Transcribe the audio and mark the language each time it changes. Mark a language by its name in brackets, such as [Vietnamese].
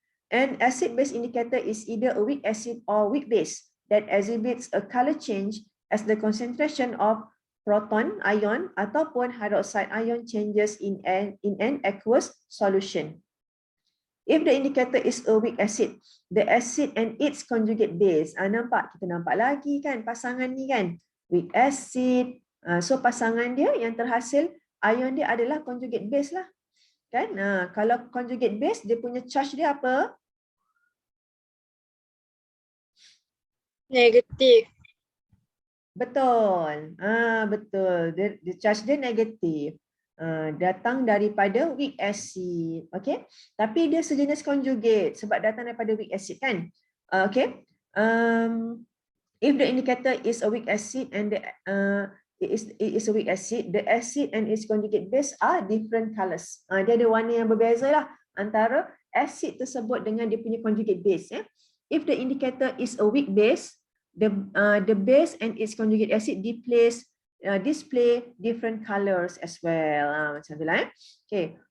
[English] An acid base indicator is either a weak acid or weak base that exhibits a color change as the concentration of proton ion ataupun hydroxide ion changes in an aqueous solution. If the indicator is a weak acid, the acid and its conjugate base. [Malay] Nampak? Kita nampak lagi kan pasangan ni kan. Weak acid. So pasangan dia yang terhasil ion dia adalah conjugate base lah. Kan? Kalau conjugate base, dia punya charge dia apa? Negatif. Betul. Betul. Dia charge dia negatif. Datang daripada weak acid. Okay. Tapi dia sejenis conjugate sebab datang daripada weak acid kan. Okay. [English] If the indicator is a weak acid and it is a weak acid, the acid and its conjugate base are different colors. [Malay] Dia ada warna yang berbeza lah antara acid tersebut dengan dia punya conjugate base. [English] If the indicator is a weak base, the base and its conjugate acid display different colors as well. [Malay] Macam tu lah. [English] Okay.